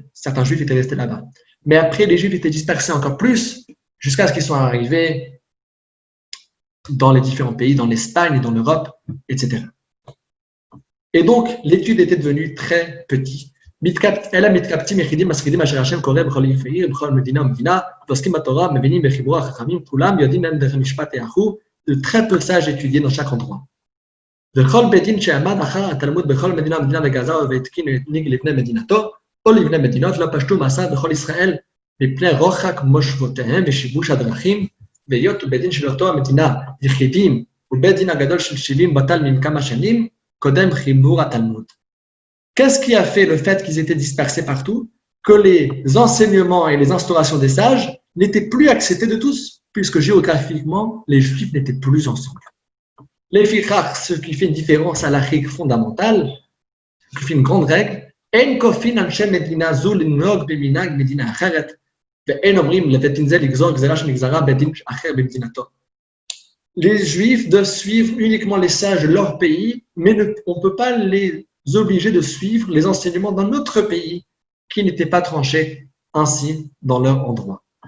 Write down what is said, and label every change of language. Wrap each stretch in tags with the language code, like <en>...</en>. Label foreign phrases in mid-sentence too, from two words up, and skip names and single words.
<fr>Certains Juifs étaient restés là-bas. Mais après, les Juifs étaient dispersés encore plus, jusqu'à ce qu'ils soient arrivés dans les différents pays, dans l'Espagne et dans l'Europe, etc. Et donc, l'étude était devenue très petite. De très peu sages étudiés dans chaque endroit.</fr> <he>מפני רוחק מושבותיהם ושיבוש הדרכים, והיות ובית דין של אותו המדינה יחידים, ובית דין הגדול של 70 בטל מכמה שנים, קודם חיבור התלמוד.</he> <fr>Qu'est-ce qui a fait le fait qu'ils étaient dispersés partout? Que les enseignements et les instaurations des sages n'étaient plus acceptés de tous, puisque géographiquement, les Juifs n'étaient plus ensemble. Les fichach, ce qui fait une différence à la règle fondamentale, ce qui fait une grande règle,</fr> <he>אין כופין אנשי מדינה זו לנהוג במנהג מדינה אחרת,</he> <fr>les Juifs doivent suivre uniquement les sages de leur pays, mais on ne peut pas les obliger de suivre les enseignements d'un autre pays qui n'étaient pas tranchés ainsi dans leur endroit.</fr>